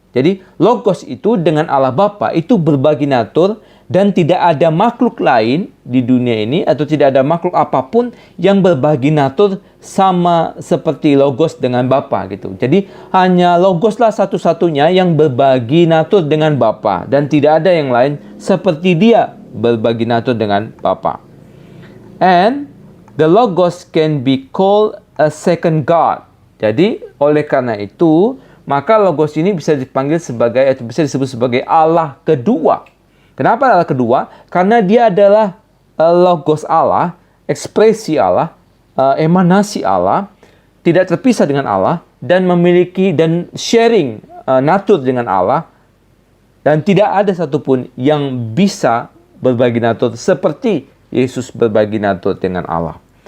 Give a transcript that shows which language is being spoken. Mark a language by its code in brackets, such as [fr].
[id] Jadi Logos itu dengan Allah Bapa itu berbagi natur, dan tidak ada makhluk lain di dunia ini, atau tidak ada makhluk apapun yang berbagi natur sama seperti Logos dengan Bapa, gitu. Jadi hanya Logoslah satu-satunya yang berbagi natur dengan Bapa, dan tidak ada yang lain seperti dia berbagi natur dengan Bapa. [en] And the Logos can be called a second God. [id] Jadi oleh karena itu, maka Logos ini bisa dipanggil sebagai, atau bisa disebut sebagai Allah kedua. Kenapa Allah kedua? Karena dia adalah Logos Allah, ekspresi Allah, emanasi Allah, tidak terpisah dengan Allah, dan memiliki dan sharing natur dengan Allah, dan tidak ada satupun yang bisa berbagi natur seperti Yesus berbagi natur dengan Allah.